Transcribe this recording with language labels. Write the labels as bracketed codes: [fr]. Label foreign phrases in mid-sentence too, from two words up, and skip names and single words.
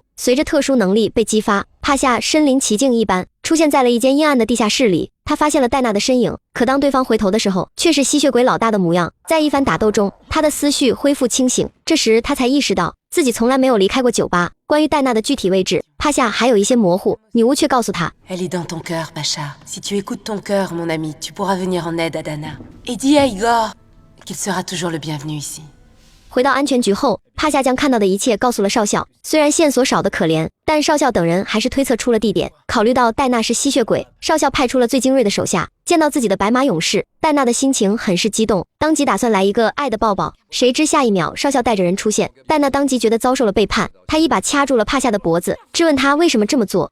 [zh] 随着特殊能力被激发，帕夏身临其境一般出现在了一间阴暗的地下室里。他发现了戴娜的身影，可当对方回头的时候，却是吸血鬼老大的模样。在一番打斗中，他的思绪恢复清醒，这时他才意识到自己从来没有离开过酒吧。关于戴娜的具体位置，帕夏还有一些模糊，女巫却告诉他 [fr] Elle est dans ton cœur, Pacha. Si tu écoutes ton cœur, mon ami, tu pourras venir en aide à Dana. Et dis à Igor qu'il sera toujours le bienvenu ici. [zh] 回到安全局后，帕夏将看到的一切告诉了少校。虽然线索少得可怜，但少校等人还是推测出了地点。考虑到戴娜是吸血鬼，少校派出了最精锐的手下。见到自己的白马勇士，戴娜的心情很是激动，当即打算来一个爱的抱抱。谁知下一秒，少校带着人出现，戴娜当即觉得遭受了背叛，他一把掐住了帕夏的脖子，质问他为什么这么做。